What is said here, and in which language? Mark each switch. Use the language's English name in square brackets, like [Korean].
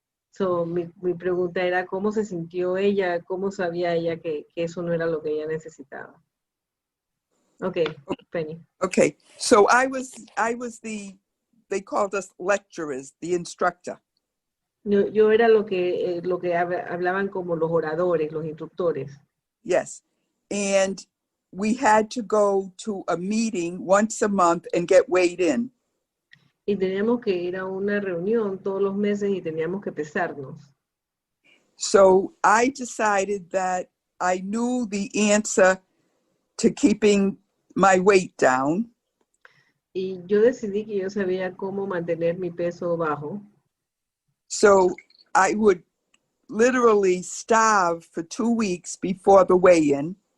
[Spanish] So, mi pregunta era cómo se sintió ella, cómo sabía ella que eso no era lo que ella necesitaba. [English] Okay, Penny. Okay, so I was they called us lecturers, the instructor. [Spanish] Yo era lo que hablaban como los oradores, los instructores. [English] Yes, and we had to go to a meeting once a month and get weighed in. [Spanish] Y teníamos que ir a una reunión todos los meses y teníamos que pesarnos. [English] So I decided that I knew the answer to keeping my weight down. [Spanish] Y yo decidí que yo sabía cómo mantener mi peso bajo. [English] So I would literally starve for 2 weeks before the weigh-in.